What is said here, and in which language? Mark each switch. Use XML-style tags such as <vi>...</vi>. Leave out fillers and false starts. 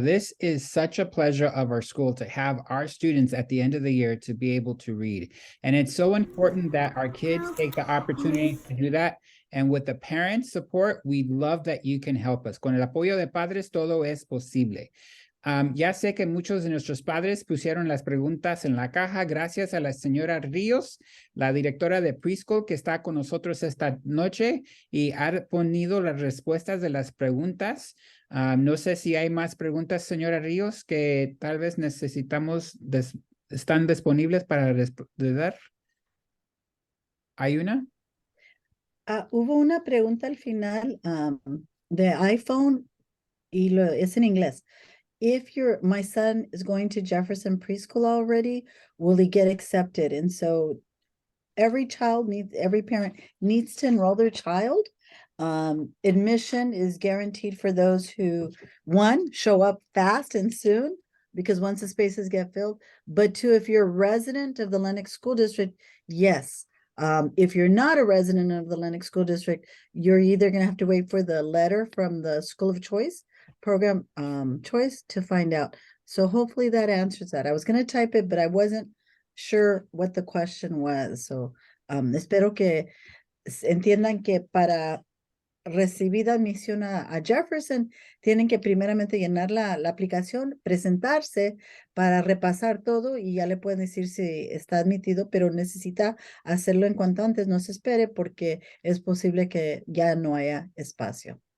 <en>This is such a pleasure of our school to have our students at the end of the year to be able to read. And it's so important that our kids take the opportunity to do that. And with the parents' support, we love that you can help us.</en> <es>Con el apoyo de padres, todo es posible. Ya sé que muchos de nuestros padres pusieron las preguntas en la caja. Gracias a la señora Ríos, la directora de preschool que está con nosotros esta noche y ha ponido las respuestas de las preguntas. No sé si hay más preguntas, señora Ríos, que tal vez necesitamos, están disponibles para responder. ¿Hay una? Hubo una pregunta al final de iPhone y es en inglés.</es> <en>If my son is going to Jefferson Preschool already, will he get accepted? And so every parent needs to enroll their child. Admission is guaranteed for those who, one, show up fast and soon, because once the spaces get filled, but two, if you're a resident of the Lenox School District, yes. If you're not a resident of the Lenox School District, you're either going to have to wait for the letter from the School of Choice program choice to find out. So hopefully that answers that. I was going to type it, but I wasn't sure what the question was.</en> <es>So espero que entiendan que para recibir admisión a Jefferson, tienen que primeramente llenar la aplicación, presentarse para repasar todo y ya le pueden decir si está admitido, pero necesita hacerlo en cuanto antes, no se espere porque es posible que ya no haya espacio.</es>